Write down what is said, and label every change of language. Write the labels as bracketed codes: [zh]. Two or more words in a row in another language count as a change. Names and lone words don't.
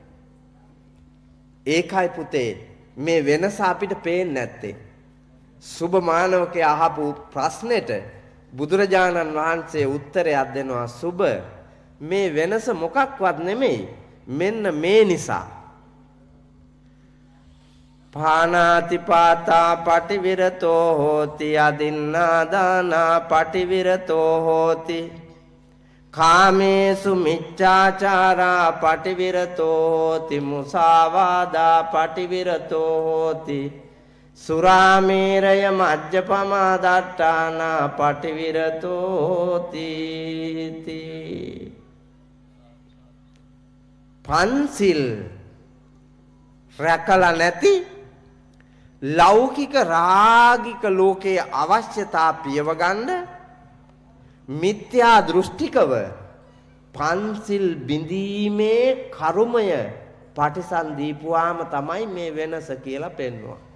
[si] ඒකයි පුතේ මේ වෙනස අපිට පේන්නේ නැත්තේ. සුබ මානවකයා අහපු ප්‍රශ්නෙට බුදුරජාණන් වහන්සේ උත්තරයක් දෙනවා. සුබ මේ වෙනස මොකක්වත් නෙමෙයි. මෙන්න මේ නිසා. [pi] පානාති පාතා පටිවිරතෝ හෝති අදින්නා දානා පටිවිරතෝ හෝති කාමේසු මිච්ඡාචාරා පටිවිරතෝ හෝති මුසාවාදා පටිවිරතෝ හෝති සුරාමේරය මජ්ජපමා දට්ඨානා පටිවිරතෝ හෝති. [si] පන්සිල් රැකලා නැති ලෞකික රාගික ලෝකයේ අවශ්‍යතා පියව ගන්න මිත්‍යා දෘෂ්ටිකව පන්සිල් බිඳීමේ කර්මය පටිසන් දීපුවාම තමයි මේ වෙනස කියලා පෙන්වුවා.